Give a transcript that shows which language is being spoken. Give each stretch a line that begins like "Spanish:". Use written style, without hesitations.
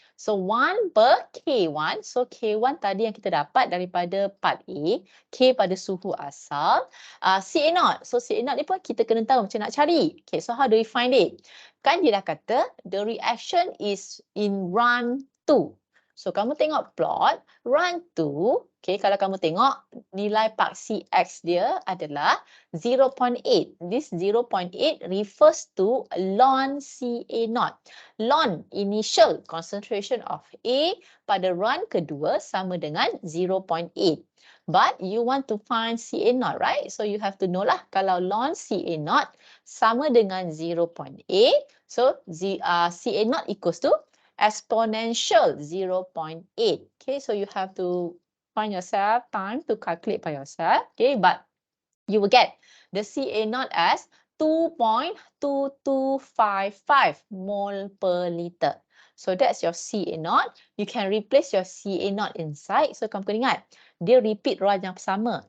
Malay: So 1 per K1. So K1 tadi yang kita dapat daripada part A, K pada suhu asal. CA0. So CA0 ni pun kita kena tahu macam nak cari.
English: Okay, so how do we find it?
Malay: Kan dia dah kata
English: the reaction is in run 2.
Malay: So kamu tengok plot, run 2. Okay, kalau kamu tengok nilai paksi X dia adalah 0.8.
English: This 0.8 refers to ln CA0.
Malay: Ln
English: initial concentration of A
Malay: pada run kedua sama dengan 0.8.
English: But you want to find CA0, right? So you have to know
Malay: lah kalau ln CA0 sama dengan
English: 0.8. So CA0 equals to exponential 0.8. Okay, so you have to find yourself time to calculate by yourself. Okay, but you will get the CA0 as 2.2255 mole per liter. So that's your CA0. You can replace your CA0 inside.
Malay: So kamu kena ingat, dia repeat run yang sama.